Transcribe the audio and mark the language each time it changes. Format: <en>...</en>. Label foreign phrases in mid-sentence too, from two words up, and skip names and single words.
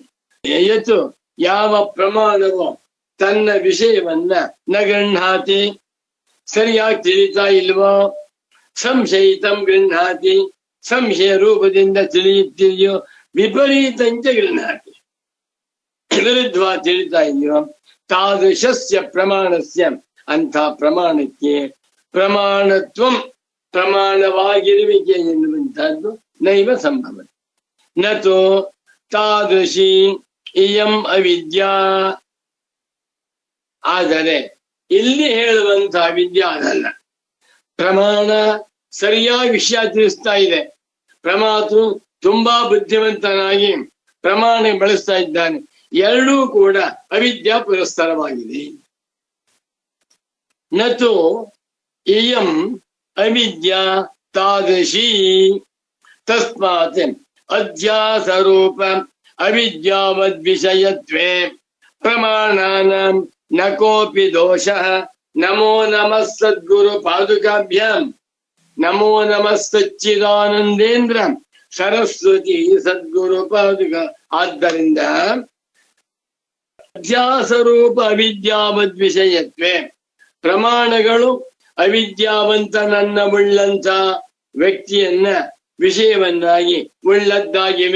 <kn>ಯತ್ತು ಯಾವ ಪ್ರಮಾಣವೋ ತನ್ನ ವಿಷಯವನ್ನ</kn> <sa>ನ ಗೃಹಾತಿ,</sa> <kn>ಸರಿಯಾಗಿ ತಿಳಿತಾ ಇಲ್ವೋ,</kn> <sa>ಸಂಶಯಿತಂ ಗೃಹಾತಿ,</sa> <kn>ಸಂಶಯ ರೂಪದಿಂದ ತಿಳಿಯುತ್ತಿದೆಯೋ,</kn> <sa>ವಿಪರೀತಂಚ ಗೃಹಾತಿ,</sa> <kn>ವಿರುದ್ಧವಾಗಿ ತಿಳಿತಾ ಇದೆಯೋ,</kn> <sa>ತಾದೃಶಸ್ಯ ಪ್ರಮಾಣಸ್ಯ</sa> <kn>ಅಂಥ ಪ್ರಮಾಣಕ್ಕೆ ಪ್ರಮಾಣತ್ವಂ ಪ್ರಮಾಣವಾಗಿರುವಿಕೆ ಎನ್ನುವಂತಹದ್ದು</kn> <sa>ನೈವ ಸಂಭವ. ನತು ತಾದೃಶಿ ಇಯಂ ಅವಿದ್ಯಾ.</sa> <kn>ಆದರೆ ಇಲ್ಲಿ ಹೇಳುವಂತಹ ವಿದ್ಯೆ ಅದಲ್ಲ. ಪ್ರಮಾಣ ಸರಿಯಾಗಿ ವಿಷಯ ತಿಳಿಸ್ತಾ ಇದೆ. ಪ್ರಮಾತೃ ತುಂಬಾ ಬುದ್ಧಿವಂತನಾಗಿ ಪ್ರಮಾಣ ಬಳಸ್ತಾ ಇದ್ದಾನೆ. ಎರಡೂ ಕೂಡ ಅವಿದ್ಯಾ ಪುರಸ್ಸರವಾಗಿದೆ.</kn> <sa>ನತು ಇಯಂ ಅವಿದ್ಯಾ ತಾದೃಶಿ ತಸ್ಮಾತ್ ಅಧ್ಯಾಸರೂಪ ಅವಿದ್ಯಾವದ್ವಿಷಯತ್ವೇ ಪ್ರಮಾಣಾನಾಂ ನ ಕೋಪಿ ದೋಷಃ. ನಮೋ ನಮಃ ಸದ್ಗುರು ಪಾದುಕಾಭ್ಯಾಂ. ನಮೋ ನಮಃ ಸಚ್ಚಿದಾನಂದೇಂದ್ರ ಸರಸ್ವತಿ ಸದ್ಗುರು ಪಾದುಕ.</sa> <kn>ಆದ್ದರಿಂದ</kn> <sa>ಅಧ್ಯಾಸರೂಪ ಅವಿದ್ಯಾವದ್ವಿಷಯತ್ವೇ</sa> <kn>ಪ್ರಮಾಣಗಳು ಅವಿದ್ಯಾವಂತನನ್ನ ಉಳ್ಳಂತ ವ್ಯಕ್ತಿಯನ್ನ ವಿಷಯವನ್ನಾಗಿ ಉಳ್ಳದ್ದಾಗಿವೆ.</kn>